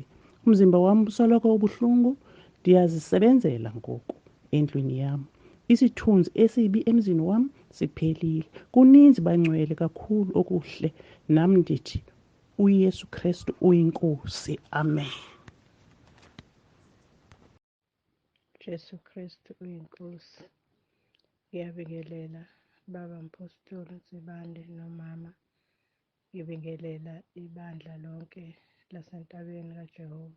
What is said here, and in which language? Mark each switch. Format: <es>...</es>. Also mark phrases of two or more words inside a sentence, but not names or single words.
<xh>Umzimba wam usoloko ubuhlungu. Ndiyazisebenzela ngoku endlwini yam. Isithunzi esibi emzini wam siphelile. Kuninzi bangcwele kakhulu okuhle. Nam ndithi uYesu Kristu uyinkosi. Amen. Jesu Kristu uyinkosi.</xh> <zu>Ngiyabingelela Baba Mpostoli Nzibande nomama. Ngibingelela ibandla lonke lasentabeni kaJehova.</zu>